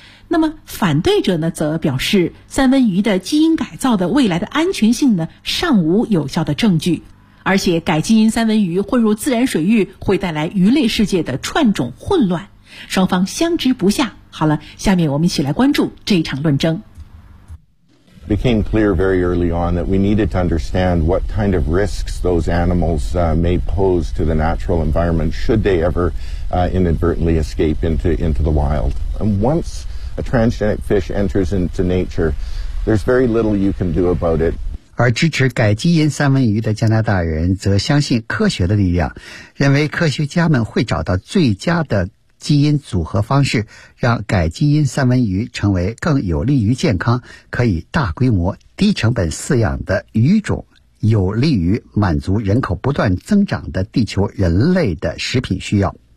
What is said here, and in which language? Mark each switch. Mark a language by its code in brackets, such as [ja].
[zh] 那么反对者呢，则表示三文鱼的基因改造的未来的安全性呢，尚无有效的证据，而且改基因三文鱼混入自然水域会带来鱼类世界的串种混乱，双方相持不下。好了，下面我们一起来关注这一场论争。 [en] It became clear very early on that we needed to understand what kind of risks those animals may pose to the natural environment should they ever inadvertently escape into the wild. And once a transgenic fish enters into nature, there's very little you can do about it. [zh] 而支持改基因三文鱼的加拿大人则相信科学的力量，认为科学家们会找到最佳的基因组合方式，让改基因三文鱼成为更有利于健康、可以大规模低成本饲养的鱼种，有利于满足人口不断增长的地球人类的食品需要。